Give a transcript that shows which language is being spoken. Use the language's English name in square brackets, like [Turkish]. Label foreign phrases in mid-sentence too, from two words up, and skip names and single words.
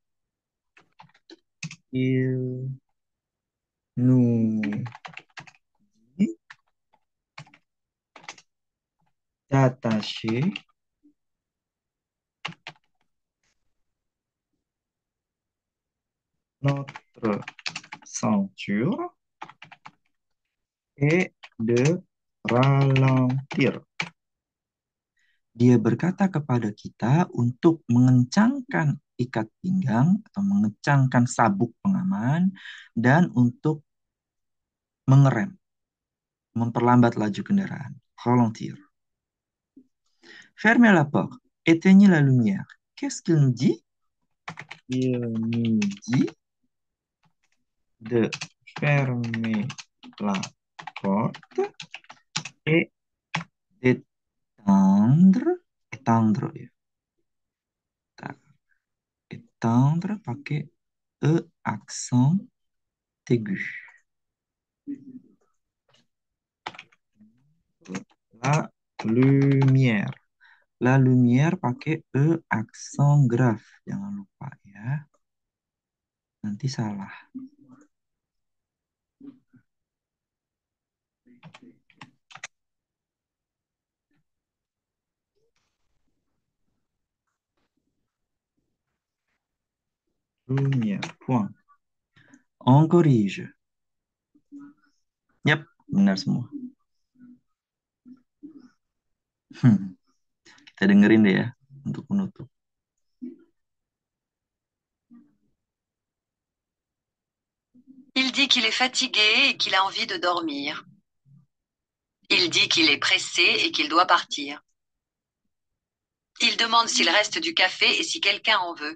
[French] Il nous dit d'attacher notre ceinture et de ralentir. [Indonesian] Dia berkata kepada kita untuk mengencangkan ikat pinggang atau mengencangkan sabuk pengaman dan untuk mengerem, memperlambat laju kendaraan. [French] Ralentir. Fermez la porte. Éteignez la lumière. Qu'est-ce qu'il nous dit? Il nous dit de fermer la porte et d'étendre. Étendre ya. Étendre pakai E accent aigu. La lumière. La lumière pakai E accent grave. [Indonesian] Jangan lupa ya. Nanti salah. [French] Lumière. Point. On corrige. [Indonesian] Yap, benar semua. Kita dengerin deh ya untuk menutup. [French] Il dit qu'il est fatigué et qu'il a envie de dormir. Il dit qu'il est pressé et qu'il doit partir. Il demande s'il reste du café et si quelqu'un en veut.